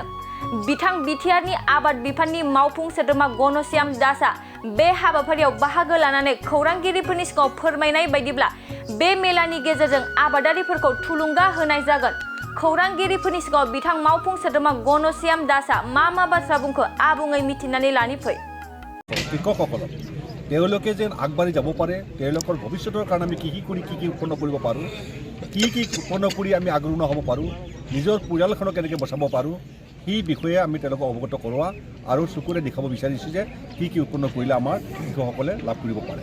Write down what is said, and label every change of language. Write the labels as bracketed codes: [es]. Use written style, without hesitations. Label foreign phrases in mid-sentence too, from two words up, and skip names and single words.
[brx] बिथां बिटिआरनि आबाद बिफाननि मावफुं सोद्रोमा घनश्याम दासआ बे हाबाफारियाव बाहागो लानानै खौरांगिरिफोरनि सिगाङाव फोरमायनाय बायदिब्ला बे मेलानि गेजेरजों आबादारिफोरखौ थुलुंगा होनाय जागोन। खौरांगिरिफोरनि सिगाङाव बिथां मावफुं सोद्रोमा घनश्याम दासआ मा बाथ्रा बुंखो आबुङै मिथिनानै लानि फै। [as] তেওঁলোকে যেন আগবাঢ়ি যাব পাৰে, তেওঁলোকৰ ভৱিষ্যতৰ কাৰণে আমি কি উৎপন্ন কৰিব পাৰোঁ, কি উৎপন্ন কৰি আমি আগৰণুৱা হ'ব পাৰোঁ, নিজৰ পৰিয়ালখনক কেনেকৈ বচাব পাৰোঁ, সেই বিষয়ে আমি তেওঁলোকক অৱগত কৰোৱা আৰু চকুৰে দেখাব বিচাৰিছোঁ যে কি উৎপন্ন কৰিলে আমাৰ কৃষকসকলে লাভ কৰিব পাৰে।